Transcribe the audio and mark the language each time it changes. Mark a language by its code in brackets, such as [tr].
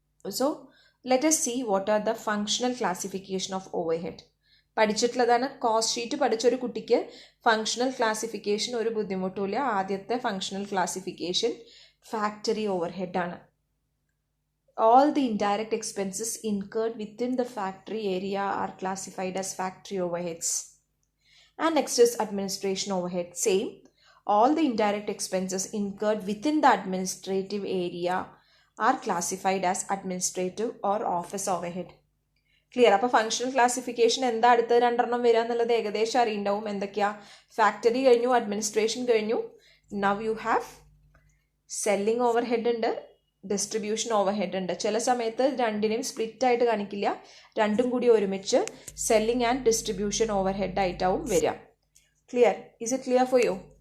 [en] So let us see what are the functional classification of overhead. [ml] പഠിച്ചിട്ടുള്ളതാണ്. Cost sheet പഠിച്ചൊരു കുട്ടിക്ക് functional classification ഒരു ബുദ്ധിമുട്ടുമില്ല. ആദ്യത്തെ functional classification factory over ഹെഡാണ്. [en] All the indirect expenses incurred within the factory area are classified as factory overheads. And next is administration overhead. Same. All the indirect expenses incurred within the administrative area are classified as administrative or office overhead. Clear? [ml] അപ്പോൾ functional classification എന്താ അടുത്ത രണ്ടെണ്ണം വരിക എന്നുള്ളത് ഏകദേശം അറിയുണ്ടാവും. എന്തൊക്കെയാ? Factory കഴിഞ്ഞു, administration കഴിഞ്ഞു. [en] now you have [ml] selling over head ഉണ്ട്, ഡിസ്ട്രിബ്യൂഷൻ ഓവർ ഹെഡ് ഉണ്ട്. ചില സമയത്ത് രണ്ടിനെയും സ്പ്ലിറ്റ് ആയിട്ട് കാണിക്കില്ല, രണ്ടും കൂടി ഒരുമിച്ച് selling and distribution over head ആയിട്ടാവും വരിക. Clear? [en] Is it clear for you?